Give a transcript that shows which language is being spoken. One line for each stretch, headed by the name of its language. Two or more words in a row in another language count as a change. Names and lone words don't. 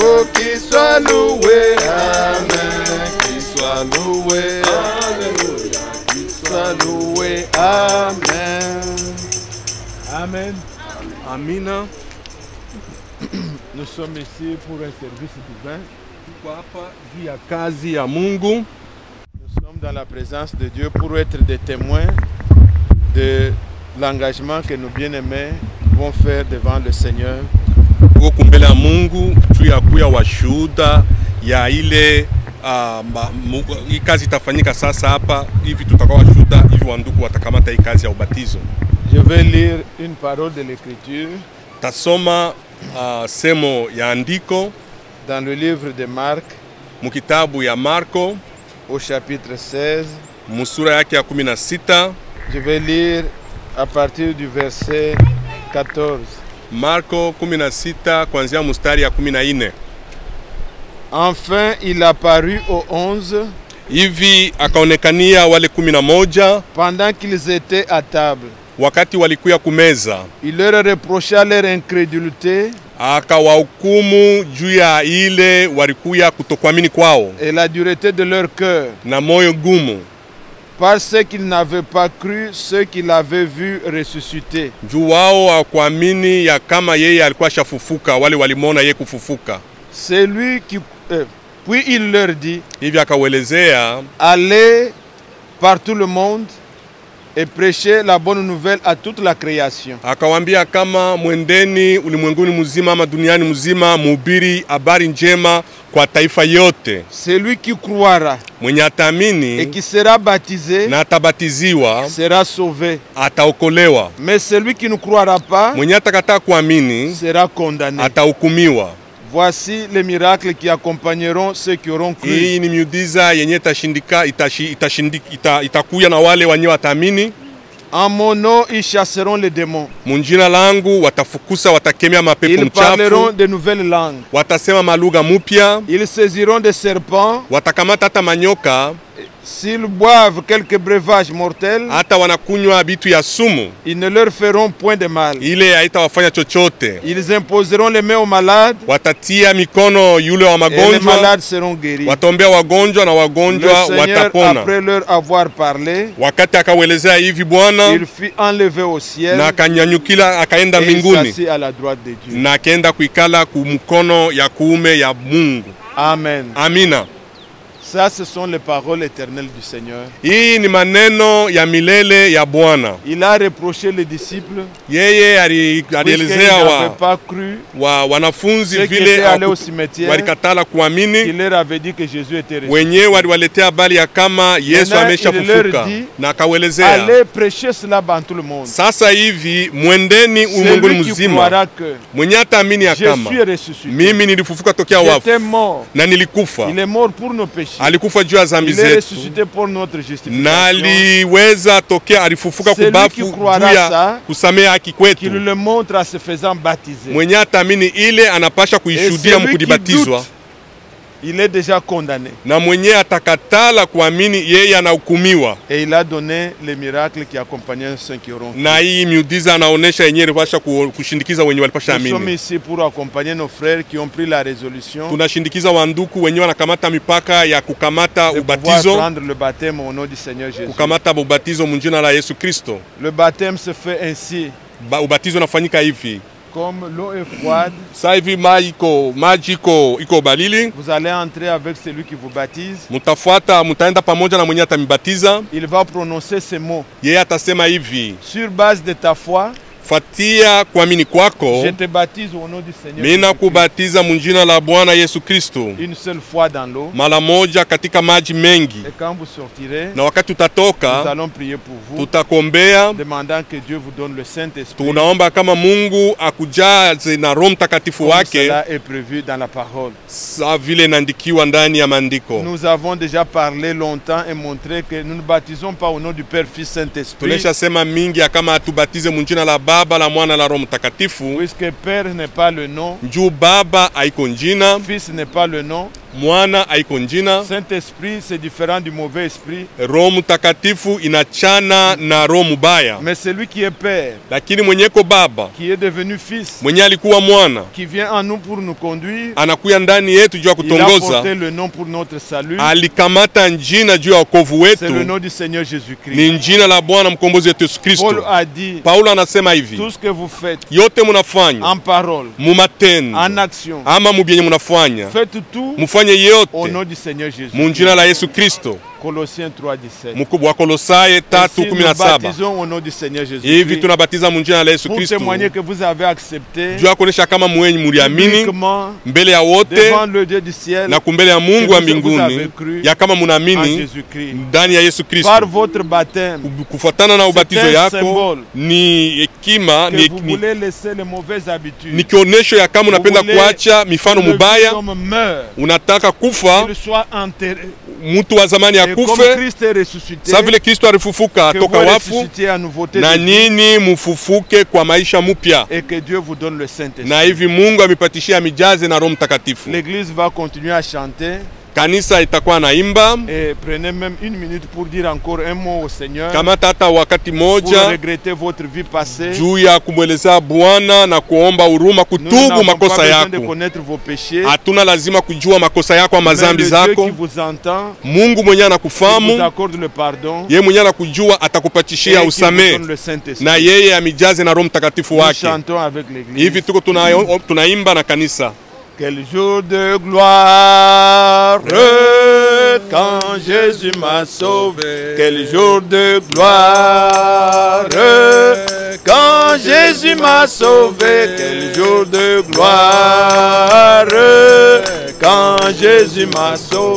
French: Oh, qu'il soit loué. Amen. Qu'il soit loué. Alléluia. Qu'il soit loué. Amen. Amen.
Swahili: Amina.
French: Nous sommes ici pour un service divin.
Swahili: Tuko hapa juu ya kazi ya Mungu.
French: Nous sommes dans la présence de Dieu pour être des témoins de l'engagement que nos bien-aimés vont faire devant le Seigneur.
Swahili: Tuko mbele ya Mungu juu ya kuya washuhuda ya ile hii kazi itafanyika sasa hapa hivi, tutakuwa washuhuda hivi, wandugu watakamata hii kazi ya ubatizo.
French: Je vais lire une parole de l'Écriture
Swahili: Tasoma semo ya andiko
French: dans le livre de Marc
Swahili: mukitabu ya Marko
French: au chapitre 16.
Swahili: musura yake ya 16.
French: Je vais lire à partir du verset 14.
Swahili: Marko 16 kuanzia mustari ya 14.
French: Enfin, il apparut aux 11
Swahili: Hivi akaonekania wale 11
French: pendant qu'ils étaient à table.
Swahili: wakati walikuya kumeza.
French: Il leur reprocha leur incrédulité
Swahili: Akawahukumu juu ya ile walikuya kutokuamini kwao
French: et la dureté de leur cœur,
Swahili: na moyo gumu,
French: parce qu'ils n'avaient pas cru ceux qu'il avait vu ressusciter.
Swahili: juu wao hawakuamini ya kama yeye alikuwa shafufuka, wale walimwona yeye kufufuka.
French: C'est lui qui... puis il leur dit,
Swahili: Hivi akawelezea,
French: allez par tout le monde et prêchez la bonne nouvelle à toute la création.
Swahili: akawambia kama mwendeni ulimwenguni mzima ama duniani mzima, mhubiri habari njema kwa taifa yote.
French: Celui qui croira
Swahili: Mwenye
French: et
Swahili: atamini
French: qui sera baptisé
Swahili: na atabatiziwa
French: sera sauvé.
Swahili: ataokolewa.
French: Mais celui qui ne croira pas
Swahili: Mwenye atakataa kuamini
French: sera condamné.
Swahili: atahukumiwa.
French: Voici les miracles qui accompagneront ceux qui auront cru.
Swahili: Hii ni miujiza yenye itakuya na wale wenye watamini.
French: En mon nom, ils chasseront les démons.
Swahili: Munjina langu watafukusa, watakemea mapepo
French: Ils parleront
Swahili: mchafu,
French: de nouvelles langues.
Swahili: watasema malugha mupya,
French: Ils saisiront des serpents.
Swahili: watakamata hata manyoka,
French: S'ils boivent quelques breuvages mortels,
Swahili: hata wanakunywa bitu ya sumu,
French: ils ne leur feront point de mal.
Swahili: ile haitawafanya chochote.
French: Ils imposeront les mains aux malades
Swahili: Watatia mikono yule wa
French: et les
Swahili: magonjwa,
French: malades seront guéris.
Swahili: wataombea wagonjwa na
French: Le
Swahili: wagonjwa
French: Seigneur,
Swahili: watapona.
French: après leur avoir parlé,
Swahili: Wakati akawelezea hivi Bwana,
French: il fut enlevé au ciel
Swahili: na akanyanyukila akaenda
French: et il
Swahili: mbinguni,
French: s'assit à la droite de Dieu.
Swahili: na akaenda kuikala kumkono ya kuume ya Mungu.
French: Amen.
Swahili: Amina.
French: Ça, ce sont les paroles éternelles du Seigneur.
Swahili: Hii ni maneno ya milele ya Bwana.
French: Il a reproché les disciples
Swahili: Yeye
French: puisqu'ils
Swahili: alielezea
French: n'avaient pas cru
Swahili: wanafunzi
French: ceux qui
Swahili: vile
French: étaient allés au cimetière,
Swahili: walikatala kuamini,
French: qu'il leur avait dit que Jésus était ressuscité.
Swahili: wenyewe waliwaletea habari ya kama Yesu
French: Maintenant, il
Swahili: ameshafufuka,
French: leur dit,
Swahili: na akawelezea,
French: allez prêcher cela dans tout le monde.
Swahili: sasa hivi mwendeni ulimwenguni
French: Celui qui
Swahili: mzima,
French: croira que
Swahili: mwenye ataamini ya
French: je
Swahili: kama
French: suis ressuscité,
Swahili: mimi nilifufuka tokea wafu
French: j'étais mort,
Swahili: na nilikufa.
French: il est mort pour nos péchés,
Swahili: Alikufa juu ya zambi
French: il est
Swahili: zetu
French: ressuscité pour notre
Swahili: na
French: justification,
Swahili: aliweza tokea, alifufuka
French: Celui
Swahili: kubafu
French: qui
Swahili: juu
French: croira
Swahili: ya
French: ça,
Swahili: kusamea haki
French: qu'il
Swahili: kwetu.
French: le montre en se faisant baptiser.
Swahili: Mwenye atamini ile anapasha kuishuhudia
French: celui
Swahili: mkudibatizwa,
French: Il est déjà condamné.
Swahili: na mwenye atakatala kuamini yeye anahukumiwa.
French: Et il a donné les miracles qui accompagnaient ceux qui auront cru.
Swahili: Na hii miujiza anaonesha yenyewe ilipasha kushindikiza wenye walipasha
French: Nous sommes
Swahili: amini.
French: ici pour accompagner nos frères qui ont pris la résolution
Swahili: Tunashindikiza wanduku wenyewe wanakamata mipaka ya kukamata
French: de pouvoir
Swahili: ubatizo,
French: prendre le baptême au nom du Seigneur Jésus.
Swahili: kukamata ubatizo munjina la Yesu Kristo.
French: Le baptême se fait ainsi.
Swahili: Ubatizo unafanyika hivi:
French: comme l'eau est froide,
Swahili: Sasa hivi maji iko balili,
French: vous allez entrer avec celui qui vous baptise.
Swahili: mutaenda pamoja na mwenye atamibatiza.
French: Il va prononcer ces mots.
Swahili: Yeye atasema hivi:
French: Sur base de ta foi,
Swahili: fatia kuamini kwako,
French: je te baptise au nom du Seigneur.
Swahili: mina kubatiza munjina la Bwana Yesu Kristo,
French: Une seule fois dans l'eau.
Swahili: mara moja katika maji mengi.
French: Et quand vous sortirez,
Swahili: Na wakati
French: nous
Swahili: utatoka,
French: allons prier pour vous,
Swahili: tutakombea,
French: demandant que Dieu vous donne le Saint-Esprit.
Swahili: tunaomba kama Mungu akujaze na Roho Mtakatifu
French: Comme
Swahili: wake,
French: cela est prévu dans la parole.
Swahili: sa vile inaandikiwa ndani ya maandiko.
French: Nous avons déjà parlé longtemps et montré que nous ne baptisons pas au nom du Père, Fils, Saint-Esprit.
Swahili: Tulisha sema mingi ya kama atubatize munjina la Baba, la Mwana, la Roho Mtakatifu.
French: Puisque Père n'est pas le nom,
Swahili: Njuu Baba haiko njina,
French: Fils n'est pas le nom,
Swahili: Mwana haiko njina,
French: Saint-Esprit c'est différent du mauvais esprit.
Swahili: Roho Mtakatifu inachana na roho mubaya.
French: Mais celui qui est Père,
Swahili: Lakini mwenyeko Baba,
French: qui est devenu Fils,
Swahili: mwenye alikuwa mwana,
French: qui vient en nous pour nous conduire,
Swahili: anakuya ndani yetu juu ya
French: il a
Swahili: kutongoza,
French: porté le nom pour notre salut.
Swahili: alikamata njina juu ya wokovu
French: C'est le
Swahili: wetu,
French: nom du Seigneur Jésus-Christ.
Swahili: ni njina la Bwana mkombozi wetu Yesu
French: Paul
Swahili: Kristo.
French: a dit,
Swahili: Paulo anasema hivi:
French: tout ce que vous faites
Swahili: yote munafanya
French: en parole,
Swahili: mumatendo
French: en action,
Swahili: ama mubyenye munafanya,
French: faites tout
Swahili: mufanye
French: au
Swahili: yote
French: nom du Seigneur Jésus.
Swahili: munjina la Yesu Kristo.
French: Colossiens 3:17.
Swahili: Mkubwa wa Kolosai
French: Et si nous
Swahili: 3:17.
French: baptisons au nom du Seigneur
Swahili: Hivi
French: Jésus-Christ,
Swahili: tunabatiza munjina la Yesu
French: pour
Swahili: Kristo
French: témoigner que vous avez accepté
Swahili: juu ya kuonesha kama mwenye muliamini
French: publiquement
Swahili: mbele ya wote
French: devant le Dieu du ciel
Swahili: na kumbele ya Mungu wa
French: que vous avez
Swahili: mbinguni
French: cru
Swahili: ya kama
French: en
Swahili: munaamini
French: Jésus-Christ.
Swahili: ndani ya Yesu Kristo.
French: Par votre baptême,
Swahili: Kufuatana na ubatizo
French: un
Swahili: yako
French: symbole
Swahili: ni hekima,
French: que vous voulez laisser les mauvaises habitudes.
Swahili: ni kionesho ya kama unapenda
French: voulez
Swahili: kuacha mifano
French: Que le
Swahili: mubaya,
French: homme meurt,
Swahili: unataka kufa,
French: qu'il soit enterré.
Swahili: mtu wa zamani
French: Et comme
Swahili: akufe,
French: Christ est ressuscité,
Swahili: sa vile Kristo alifufuka
French: que
Swahili: toka
French: vous
Swahili: wafu,
French: ressuscitez à nouveauté
Swahili: na
French: de vie,
Swahili: nyinyi mufufuke kwa maisha mupya,
French: et que Dieu vous donne le Saint-Esprit.
Swahili: na hivi Mungu amepatishia mijaze na Roho Mtakatifu.
French: L'Église va continuer à chanter.
Swahili: Kanisa itakuwa naimba.
French: Et prenez même une minute pour dire encore un mot au Seigneur,
Swahili: Kamata hata wakati
French: pour
Swahili: moja
French: regretter votre vie passée.
Swahili: juu ya kumwelezea Bwana na kuomba huruma,
French: Nous
Swahili: kutubu
French: n'avons pas
Swahili: makosa
French: besoin de
Swahili: yako.
French: connaître vos péchés.
Swahili: Hatuna lazima kujua makosa yako ama
French: Mais
Swahili: zambi
French: le Dieu
Swahili: zako.
French: qui vous entend,
Swahili: Mungu mwenyewe
French: qui vous
Swahili: anakufahamu,
French: accorde le pardon,
Swahili: yeye mwenyewe anakujua,
French: et
Swahili: atakupatishia
French: qui vous
Swahili: usamehe,
French: donne le Saint-Esprit.
Swahili: na yeye amijaze na Roho Mtakatifu
French: Nous
Swahili: wake.
French: chantons avec l'Église.
Swahili: Hivi tuko tunaimba na kanisa.
French: Quel jour de gloire quand Jésus m'a sauvé. Quel jour de gloire quand Jésus m'a sauvé. Quel jour de gloire quand Jésus m'a sauvé.